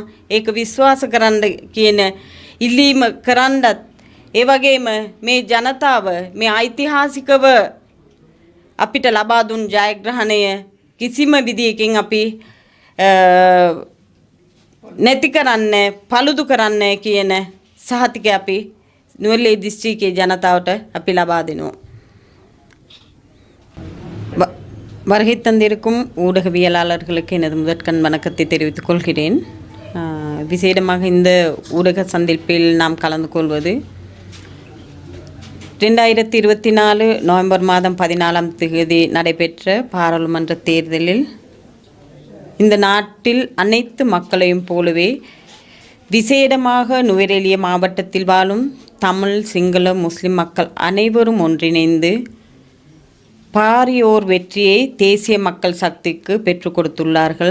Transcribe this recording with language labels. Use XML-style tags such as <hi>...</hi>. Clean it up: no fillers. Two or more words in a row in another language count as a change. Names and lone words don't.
<si>ඒක විශ්වාස කරන්න කියන ඉල්ලීම කරන්නත් ඒ වගේම මේ ජනතාව මේ ඓතිහාසිකව අපිට ලබා දුන් ජයග්‍රහණය කිසිම විදියකින් අපි නැති කරන්නේ පළුදු කරන්නේ කියන සහතිකය අපි නුවරඑළිය දිස්ත්‍රික්කයේ ජනතාවට අපි லபா දෙනවා.</si> <ta>வருகை தந்திருக்கும் ஊடகவியலாளர்களுக்கு எனது முதற்கண் வணக்கத்தை தெரிவித்துக் கொள்கிறேன். விசேடமாக இந்த ஊடக சந்திப்பில் நாம் கலந்து கொள்வது 2024 நவம்பர் மாதம் 14ஆம் தேதி நடைபெற்ற பாராளுமன்ற தேர்தலில் இந்த நாட்டில் அனைத்து மக்களையும் போலவே விசேடமாக නුවරඑළිය மாவட்டத்தில் வாழும் தமிழ் சிங்கள முஸ்லிம் மக்கள் அனைவரும் ஒன்றிணைந்து பாரியோர் வெற்றியை தேசிய மக்கள் சக்திக்கு பெற்றுக் கொடுத்துள்ளார்கள்.</ta>